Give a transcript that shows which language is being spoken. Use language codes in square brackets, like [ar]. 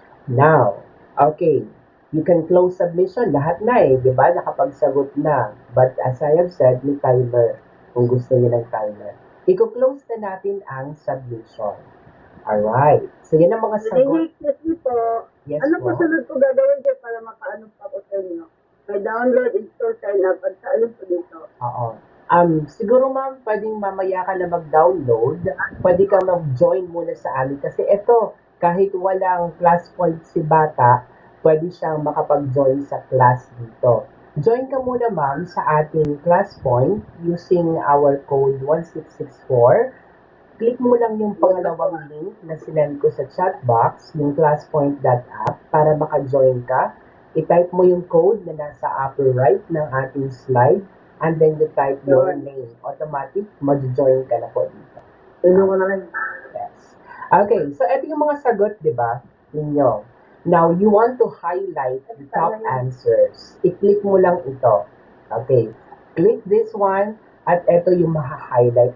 [en] Now, okay, you can close submission. [tl] Lahat na di ba? Nakapagsagot na. [en] But as I have said, [tl] may timer. Kung gusto niyo ng timer. I-close na natin ang submission. Alright. So, yan ang mga sagot. Excuse po. [en] Yes, [tl] Ano po po. sunod ko gagawin dyan para makaano pa po sa inyo? May download, install, sign up, at sa alin po dito? Oo. Siguro ma'am, pwedeng mamaya ka na mag-download. Pwede ka mag-join muna sa amin. Kasi ito, kahit walang Classpoint si bata, pwede siyang makapag-join sa class dito. Join ka muna ma'am sa ating Classpoint using our code 1664. Click mo lang yung pangalawang link na sinend ko sa chat box, yung classpoint.app, para maka-join ka. I-type mo yung code na nasa upper right ng ating slide, [en] and then you type your name. [tl] Automatic, mag-join ka na po dito. Ino ko na lang. [en] Yes. [tl] Okay, so ito yung mga sagot, di ba, ninyo. [en] Now, you want to highlight the top answers. [tl] I-click mo lang ito. Okay. [en] Click this one, [tl] at ito yung maha-highlight.